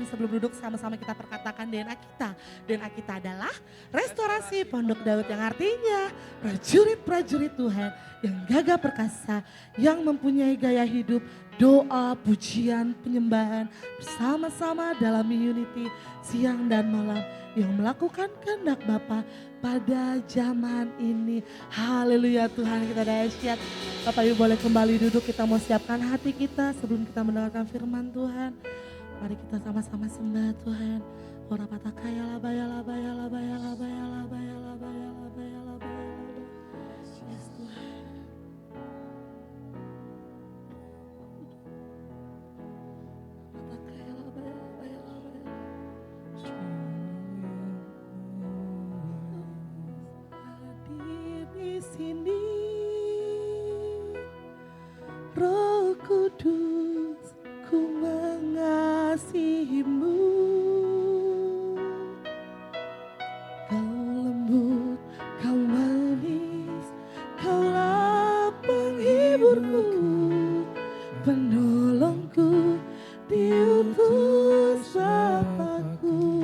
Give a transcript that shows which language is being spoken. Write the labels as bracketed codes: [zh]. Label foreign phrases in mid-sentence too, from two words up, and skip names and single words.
[id] Sebelum duduk sama-sama kita perkatakan DNA kita. DNA kita adalah restorasi Pondok Daud, yang artinya prajurit-prajurit Tuhan yang gagah perkasa, yang mempunyai gaya hidup, doa, pujian, penyembahan bersama-sama dalam unity siang dan malam, yang melakukan kehendak Bapa pada zaman ini. Haleluya, Tuhan kita dahsyat. Bapak Ibu boleh kembali duduk, kita mau siapkan hati kita sebelum kita mendengarkan firman Tuhan. Mari kita sama-sama sembah Tuhan. Ora patakaya labaya labaya labaya labaya labaya labaya labaya labaya. Yes Tuhan. Patakaya labaya labaya labaya. Hadir di sini, Roh Kudus, ku mengasihimu. Kau lembut, kau manis, kaulah penghiburku, penolongku, diutus Bapakku.